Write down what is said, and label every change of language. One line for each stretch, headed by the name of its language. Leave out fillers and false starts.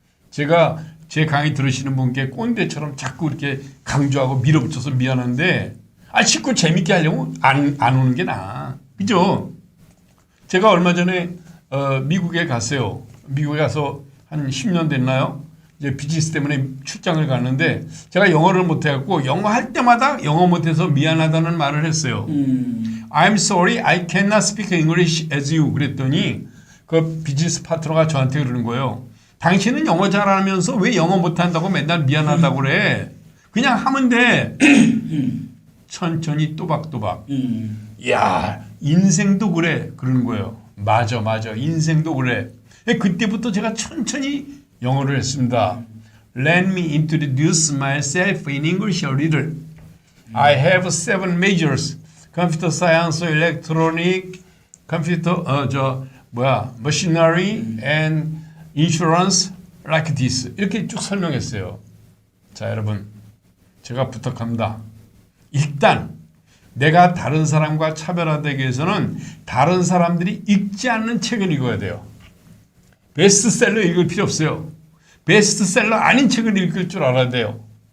Korean: 제가 제 강의 들으시는 분께 꼰대처럼 자꾸 이렇게 강조하고 밀어붙여서 미안한데, 식구 재밌게 하려면 안 오는 게 나아. 그죠? 제가 얼마 전에 미국에 갔어요. 미국에 가서 한 10년 됐나요? 이제 비즈니스 때문에 출장을 갔는데 제가 영어를 못해갖고 영어 할 때마다 영어 못해서 미안하다는 말을 했어요.
English: I'm sorry, I cannot speak English as you.
Korean: 그랬더니 그 비즈니스 파트너가 저한테 그러는 거예요. 당신은 영어 잘하면서 왜 영어 못한다고 맨날 미안하다고 그래. 그냥 하면 돼. 천천히 또박또박. 야, 인생도 그래. 그러는 거예요. 맞아. 인생도 그래. 그때부터 제가 천천히 영어를 했습니다.
English: Let me introduce myself in English a little. I have 7 majors. Computer science, electronic, computer, machinery and insurance like this.
Korean: 이렇게 쭉 설명했어요. 자, 여러분. 제가 부탁합니다. 일단 내가 다른 사람과 차별화되기 위해서는 다른 사람들이 읽지 않는 책을 읽어야 돼요. 베스트셀러 읽을 필요 없어요. 베스트셀러 아닌 책을 읽을 줄 알아야 돼요.